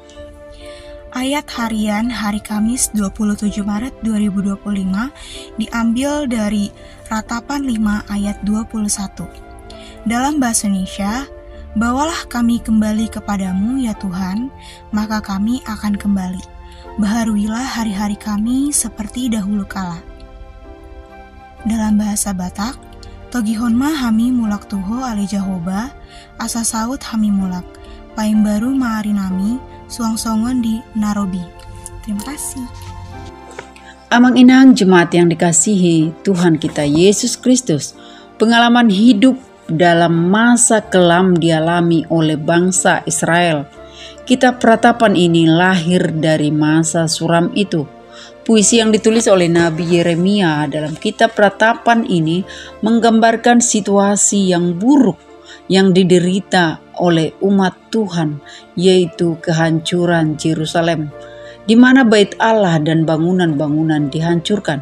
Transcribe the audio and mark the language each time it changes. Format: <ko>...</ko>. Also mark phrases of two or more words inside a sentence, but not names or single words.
<id>Ayat harian hari Kamis 27 Maret 2025 diambil dari Ratapan 5 ayat 21. Dalam bahasa Indonesia, bawalah kami kembali kepadamu ya Tuhan, maka kami akan kembali. Baharuilah hari-hari kami seperti dahulu kala. Dalam bahasa Batak,</id> <bbc>Togihonma hami mulak tuho ale Jahoba, asa saut hami mulak, paim baru maarinami, suang-songon di Narobi.</bbc> <id>Terima kasih.</id> <bbc>Amang inang</bbc> <id>jemaat yang dikasihi Tuhan kita Yesus Kristus, pengalaman hidup dalam masa kelam dialami oleh bangsa Israel. Kitab Ratapan ini lahir dari masa suram itu. Puisi yang ditulis oleh Nabi Yeremia dalam kitab Ratapan ini menggambarkan situasi yang buruk yang diderita oleh umat Tuhan, yaitu kehancuran Yerusalem, di mana bait Allah dan bangunan-bangunan dihancurkan.</id>